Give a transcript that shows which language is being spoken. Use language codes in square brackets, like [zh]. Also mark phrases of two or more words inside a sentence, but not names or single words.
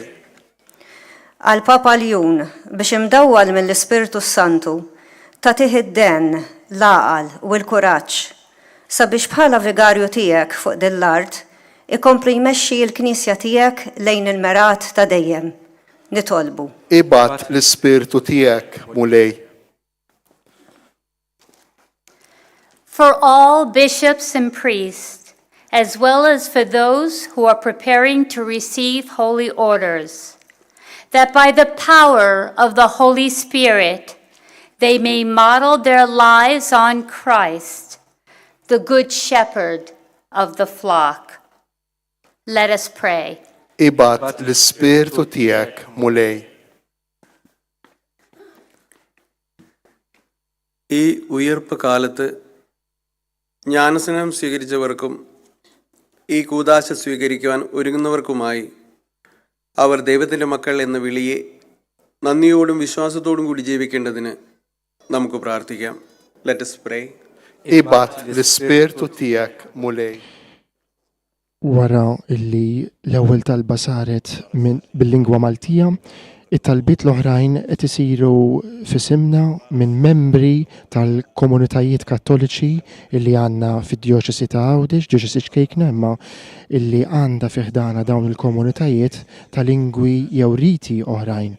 [mt] Għal Papa Ljun biex imdawwal mill-Ispirtu Santu tagħtih id-den, l-għaqal u l-kuraġġ sabiex bħala vigarju tiegħek fuq din l-art ikompli jmexxi l-Knisja tiegħek lejn il-merat ta' dejjem. Nitolbu. Ibgħat l-Ispirtu tiegħek mulej. [en] For all bishops and priests, as well as for those who are preparing to receive holy orders, that by the power of the Holy Spirit they may model their lives on Christ, the Good Shepherd of the flock. Let us pray. [mt] Ibgħat l-Ispirtu tiegħek mulej. [ml] ഈ ഉയർപ്പ് കാലത്ത് ജ്ഞാനസ്നാനം സ്വീകരിച്ചവർക്കും ഈ കൂദാശ സ്വീകരിക്കുവാൻ ഒരുങ്ങുന്നവർക്കുമായി അവർ ദൈവത്തിൻ്റെ മക്കൾ എന്ന വിളിയെ നന്ദിയോടും വിശ്വാസത്തോടും കൂടി ജീവിക്കേണ്ടതിന് നമുക്ക് പ്രാർത്ഥിക്കാം. [en] Let us pray. [mt] Ibgħat l-Ispirtu tiegħek mulej. Wara illi l-ewwel talba saret bil-lingwa Maltija, it-talbiet l-oħrajn qed isiru f'isimna minn membri tal-komunitajiet Kattoliċi illi għandna fid-Djoċesi ta' Għawdex, Djoċesi Xkejkna, imma illi għandha fiħdana dawn il-komunitajiet ta' lingwi jew riti oħrajn.